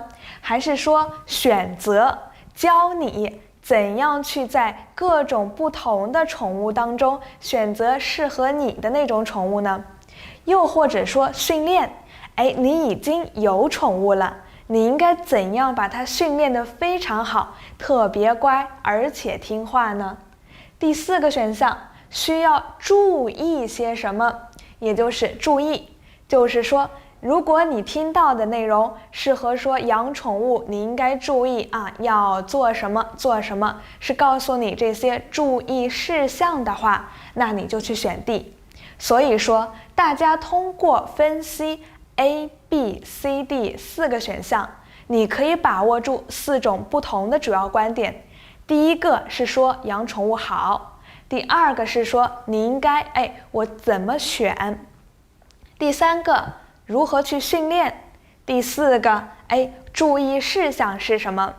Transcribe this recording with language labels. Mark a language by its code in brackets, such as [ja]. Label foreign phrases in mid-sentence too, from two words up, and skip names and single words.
[zh] 還是說選擇，教你怎樣去在各種不同的寵物當中選擇適合你的那種寵物呢？又或者說訓練，你已經有寵物了，你應該怎樣把它訓練得非常好，特別乖而且聽話呢？第4個選項需要注意些什麼？也就是注意，就是說如果你听到的內容是和說養寵物你應該注意要做什麼做什麼，是告訴你這些注意事項的話，那你就去選 D。所以說大家通過分析 A、B、C、D 4個選項，你可以把握住4種不同的主要觀點。第一個是說養寵物好，第2個是說你應該我怎麼選，第3個如何去訓練， 第4個，注意事項是什麼？